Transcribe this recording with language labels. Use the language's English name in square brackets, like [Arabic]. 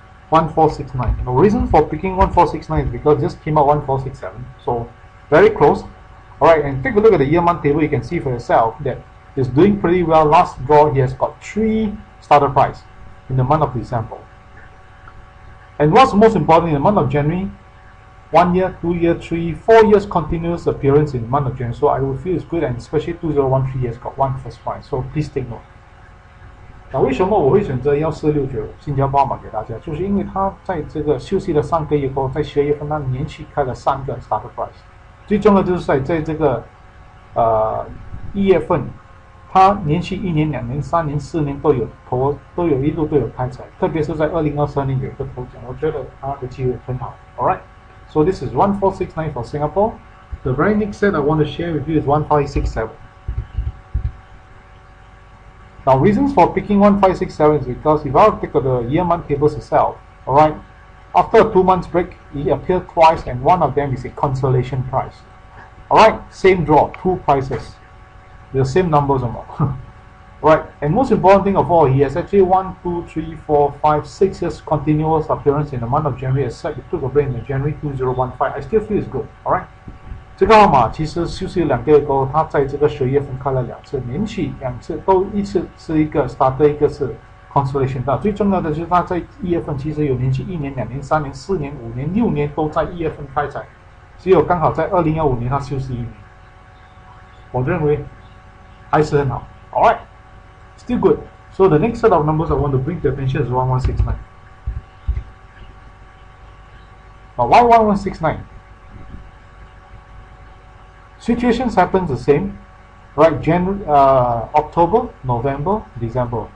[English] 1469 the reason for picking 1469 is because it just came out 1467 so very close alright and take a look at the year month table you can see for yourself that it's doing pretty well last draw he has got 3 starter price in the month of December and what's most important in the month of January 1 year, 2 year, 3, 4 years continuous appearance in the month of January. So I would feel it's good and especially 2013 has got 1 first prize. So please take note. [Chinese] 那为什么我会选择1469新加坡码给大家？就是因为它在这个休息了3个月后，在12月份它连续开了3个 starter price。最重要的就是在这个1月份，它连续1年、2年、3年、4年都有一路都有开彩，特别是在2023年有一个头奖，我觉得它的机会很好。 [English] All right. So this is 1469 for Singapore. The very next set I want to share with you is 1567. Now reasons for picking 1567 is because if I take the year month tables itself, alright, after a 2 months break, it appeared twice and one of them is a consolation prize. Alright, same draw, 2 prizes. The same numbers or more. Right, and most important thing of all, he has actually 1, 2, 3, 4, 5, 6 years continuous appearance in the month of January, except it took a break in January 2015. I still feel it's good. [Chinese] Alright, 这个号码其实休息2个月过后，它在这个11月份开了2次，连续2次都一次是一个 starter， 一个是 consolation。最重要的就是它在1月份其实有连续1年、2年、3年、4年、5年、6年都在1月份开彩，只有刚好在2015年它休息1年。我认为还是很好。Alright. [English] Still good. So the next set of numbers I want to bring to attention is 1169. Now 11169. Situations happens the same, right? January, October, November, December.